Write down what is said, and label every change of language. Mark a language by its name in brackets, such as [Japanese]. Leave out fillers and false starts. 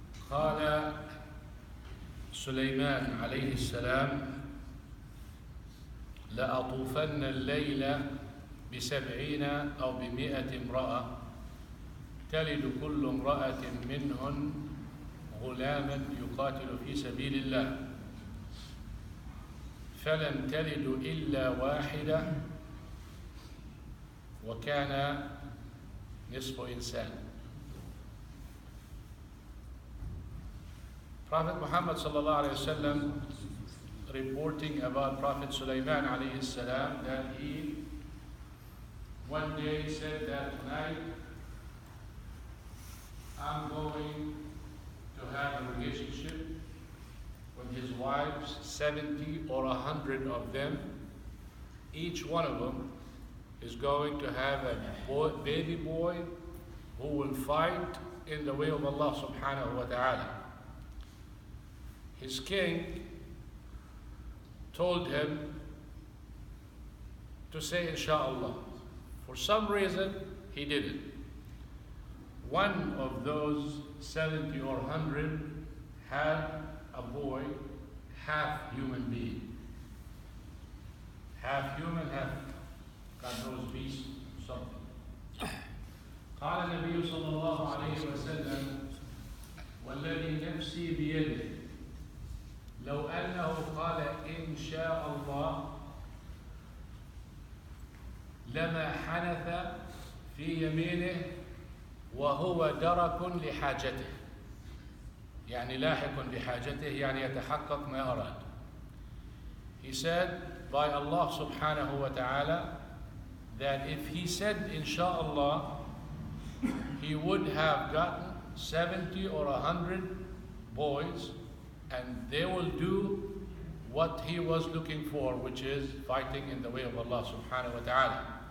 [Arabic] قال سليمان عليه السلام لأطوفن الليل ب70 أو ب100 امرأة تلد كل امرأة منهن غلاما يقاتل في سبيل الله فلم تلد إلا واحدة وكان نصف إنسان. [English] Prophet Muhammad sallallahu alayhi wa sallam reporting about Prophet Sulaiman alayhi salam that he one day said that tonight I'm going to have a relationship with his wives, 70 or 100 of them. Each one of them is going to have a baby boy who will fight in the way of Allah subhanahu wa ta'ala. His king told him to say inshallah. For some reason he didn't. One of those 70 or 100 had a boy, half human being. Half human, half God knows beast, something. [Arabic] قال النبي صلى الله عليه وسلم والذي نفسي بيده لو أنه قال إن شاء الله لما حنث في يمينه وهو درك لحاجته يعني لاحق بحاجته يعني يتحقق ما أراد. [English] He said by Allah subhanahu wa ta'ala that if he said inshallah he would have gotten 70 or 100 boys and they will do what he was looking for, which is fighting in the way of Allah subhanahu wa ta'ala.